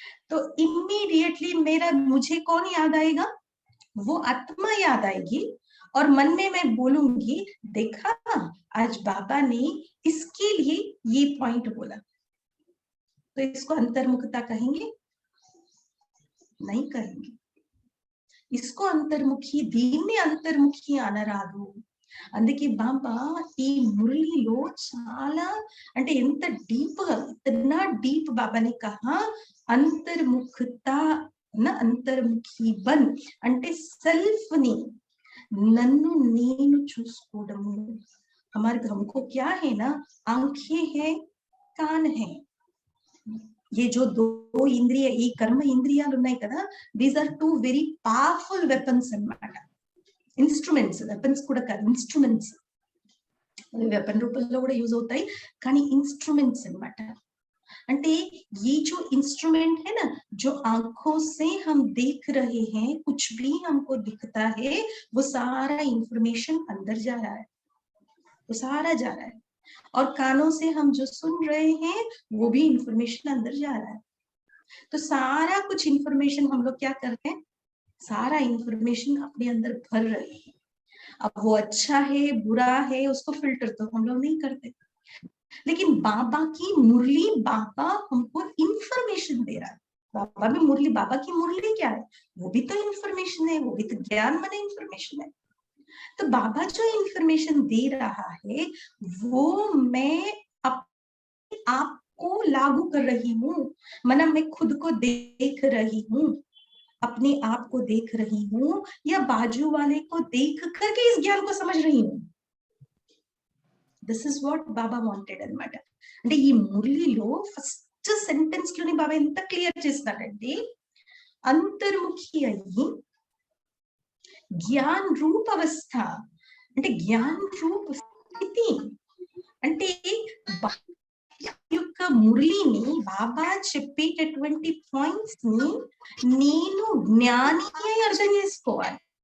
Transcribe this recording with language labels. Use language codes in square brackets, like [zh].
[hi] तो इमीडिएटली मुझे कौन याद आएगा, वो आत्मा याद आएगी, और मन में मैं बोलूंगी देखा आज बाबा ने इसके लिए ये पॉइंट बोला, तो इसको अंतर्मुखता कहेंगे? नहीं कहेंगे। इसको अंतर्मुखी, [te] దీన్ని అంతర్ముఖి అనరాదు। అందుకే బాబా ఈ మురళిలో చాలా అంటే ఎంత డీప్ గా, [hi] इतना डीप बाबा ने कहा अंतर्मुखता ना, अंतर्मुखी बन [te] అంటే సెల్ఫ్ ని, నన్ను నేను చూసుకోవడము। [hi] हमारे हमको क्या है ना, आंखें हैं, कान है, ये जो दो इंद्रिय, [te] ఈ కర్మ ఇంద్రియాలు ఉన్నాయి కదా, [en] these are 2 very powerful weapons [te] అన్నమాట, ఇన్స్ట్రుమెంట్స్, వెపన్స్ కూడా కాదు, ఇన్స్ట్రుమెంట్స్, వెపన్ రూపంలో కూడా యూజ్ అవుతాయి, కానీ ఇన్స్ట్రుమెంట్స్ అన్నమాట। [hi] అంటే ये जो इंस्ट्रूमेंट है ना, जो आंखों से हम देख रहे हैं, कुछ भी हमको दिखता है, वो सारा इंफॉर्मेशन अंदर जा रहा है, वो सारा जा रहा है, और कानों से हम जो सुन रहे हैं वो भी इंफॉर्मेशन अंदर जा रहा है। तो सारा कुछ इंफॉर्मेशन हम लोग क्या कर रहे हैं, सारा इंफॉर्मेशन अपने अंदर भर रहे हैं। अब वो अच्छा है बुरा है उसको फिल्टर तो हम लोग नहीं करते, लेकिन बाबा की मुरली, बाबा हमको इंफॉर्मेशन दे रहा है। बाबा भी मुरली, बाबा की मुरली क्या है, वो भी तो इंफॉर्मेशन है, वो भी तो ज्ञान माने इंफॉर्मेशन है। तो बाबा जो इंफॉर्मेशन दे रहा है वो मैं अपने आप को लागू कर रही हूँ, माना मैं खुद को देख रही हूँ, अपने आप को देख रही हूँ, या बाजू वाले को देख करके इस ज्ञान को समझ रही हूँ। [en] This is what Baba wanted అన్నమాట। [te] అంటే ఈ మురళిలో ఫస్ట్ సెంటెన్స్ లోని బాబా ఎంత క్లియర్ చేస్తున్నాడంటే, అంతర్ముఖి అయ్యి జ్ఞాన్ రూప అవస్థ, అంటే జ్ఞాన్ రూప స్థితి, అంటే యొక్క మురళిని, బాబా చెప్పేటటువంటి పాయింట్స్ ని నేను జ్ఞాని అయి అర్థం చేసుకోవాలి।